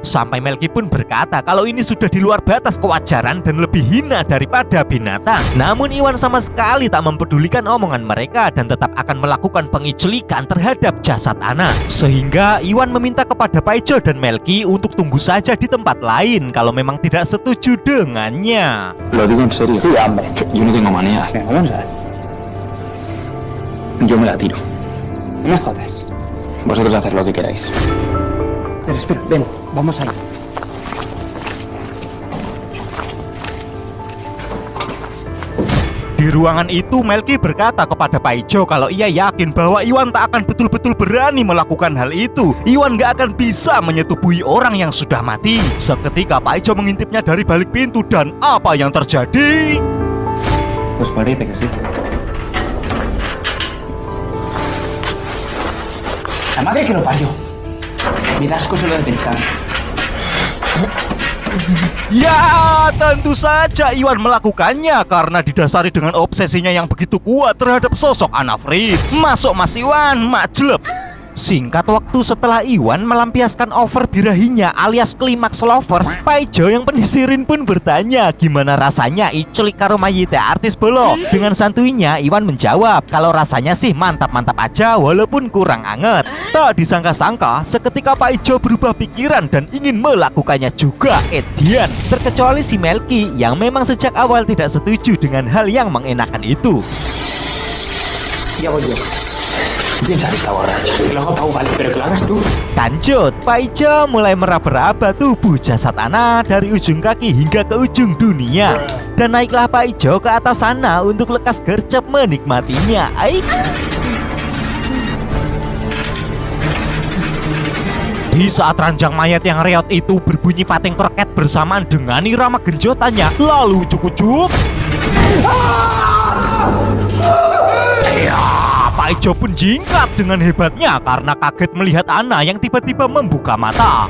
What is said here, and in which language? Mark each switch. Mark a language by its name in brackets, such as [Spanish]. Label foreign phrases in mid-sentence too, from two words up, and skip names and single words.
[Indonesian] Sampai Melky pun berkata kalau ini sudah di luar batas kewajaran dan lebih hina daripada binatang. Namun Iwan sama sekali tak mempedulikan omongan mereka dan tetap akan melakukan pengiclikan terhadap jasad Ana. Sehingga Iwan meminta kepada Pak Ijo dan Melky untuk tunggu saja di tempat lain kalau memang tidak setuju dengannya. [Spanish] Lo digo en serio. Sí, hombre. Yo no tengo manía. Venga, vamos a ver. Yo me la tiro. No me jodas. Vosotros haced lo que queráis. Pero espera, ven, vamos ahí. [Indonesian] Di ruangan itu Melky berkata kepada Pak Ijo kalau ia yakin bahwa Iwan tak akan betul-betul berani melakukan hal itu. Iwan gak akan bisa menyetubuhi orang yang sudah mati. Seketika Pak Ijo mengintipnya dari balik pintu dan apa yang terjadi? [Spanish] Pues parece que sí. La madre que lo parió. Me da asco solo de pensar. [Indonesian] Ya, tentu saja Iwan melakukannya karena didasari dengan obsesinya yang begitu kuat terhadap sosok Anna Fritz. Masuk Mas Iwan, majlep. Singkat waktu setelah Iwan melampiaskan over birahinya alias klimaks lovers, Pak Ijo yang penisirin pun bertanya gimana rasanya [Javanese] iculik karo mayite artis bolo. [Indonesian] Dengan santuinya Iwan menjawab kalau rasanya sih mantap-mantap aja walaupun kurang anget. Tak disangka-sangka seketika Pak Ijo berubah pikiran dan ingin melakukannya juga. Edian, terkecuali si Melky yang memang sejak awal tidak setuju dengan hal yang mengenakan itu. [Spanish] Ya voy yo. Piensa que está borracho. Que lo hago tahu vale, pero que lo hagas tú. [Indonesian] Lanjut, Pak Ijo mulai meraba-raba tubuh jasad Ana dari ujung kaki hingga ke ujung dunia. Dan naiklah Pak Ijo ke atas sana untuk lekas gercep menikmatinya. Di saat ranjang mayat yang reot itu berbunyi [Javanese] pating kroket [Indonesian] bersamaan dengan irama genjotannya, lalu ujuk-ujuk Pak Ijo pun jingkat dengan hebatnya karena kaget melihat Ana yang tiba-tiba membuka mata.